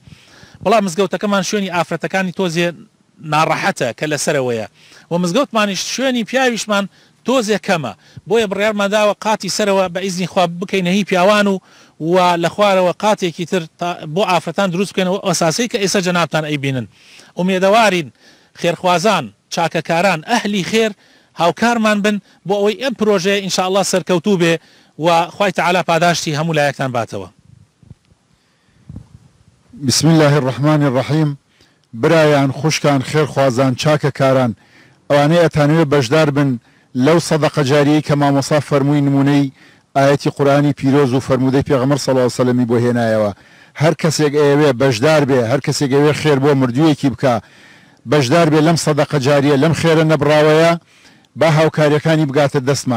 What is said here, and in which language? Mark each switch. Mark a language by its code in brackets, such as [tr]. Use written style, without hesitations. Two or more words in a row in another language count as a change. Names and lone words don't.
[ckb] بەڵام مزگەوتەکەمان شوێنی ئافرەتەکانی تۆزێ ناڕەحەتە کە لەسەرەوەیە و مزگەوتمانیش شوێنی پیاویشمان تۆزێ کەمە، بۆیە بڕیارماداوە قاتی سەرەوە بە ئیزنی خوا بکەینە هی پیاوان و لە خوارەوە قاتێکی تر بۆ ئافرەتان دروست بکەنەوە ئەساسی کە ئێستا جەنابتان ئەیبینن. ئومێدەوارین خێرخوازان، چاکەکاران، ئەهلی خێر هاوکارمان بن بۆ ئەوەی ئەم پرۆژەیە ئینشاءالله سەرکەوتوو بێ و خوای تەعالا پاداشتی هەموو لایەکتان باتەوە. [ar] بسم الله الرحمن الرحیم. [ckb] برایان خوشکان، خێرخوازان، چاکەکاران، ئەوانەی ئەتانوێ بەشدار بن لەو سەدەقە جاریەی کە مامۆستا فەرمووی نمونەی ئاەتی قورآنی پیرۆز و فەرمودەی پێغەمبەر [ar] صلی الله علیه [ckb] و سەلەمی بۆ هێنایەوە. هەر کەسێک ئەوێ بەشدار بێ، هەر کەسێک ئەوێ خێر بۆ مردوویەکی بکە، بەشدار بێ لەم سەدەقە جاریە، لەم خێرە نەبراوەیە، با هاوکاریەکانی بگاتە دەستمان.